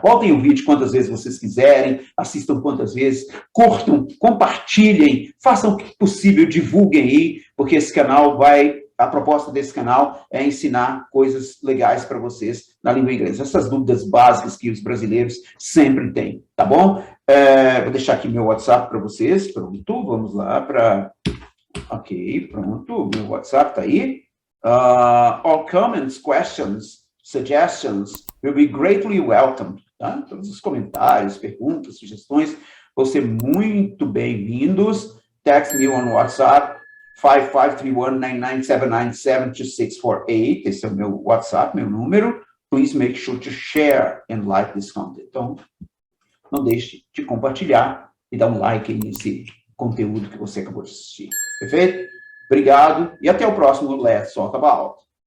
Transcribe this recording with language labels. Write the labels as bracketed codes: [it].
[pt] Voltem o vídeo quantas vezes vocês quiserem, assistam quantas vezes, curtam, compartilhem, façam o que possível, divulguem aí, porque esse canal a proposta desse canal é ensinar coisas legais para vocês na língua inglesa. Essas dúvidas básicas que os brasileiros sempre têm, tá bom? Vou deixar aqui meu WhatsApp para vocês, pronto, vamos lá para... Ok, pronto, meu WhatsApp está aí. [en] All comments, questions, suggestions will be greatly welcomed. [pt] Tá? Todos os comentários, perguntas, sugestões vão ser muito bem-vindos. [en] Text me on WhatsApp 5531-9979-7648. [pt] Esse é o meu WhatsApp, meu número. [en] Please make sure to share and like this content. [pt] Então, não deixe de compartilhar e dar um like aí nesse conteúdo que você acabou de assistir. Perfeito? Obrigado e até o próximo Let's Talk About.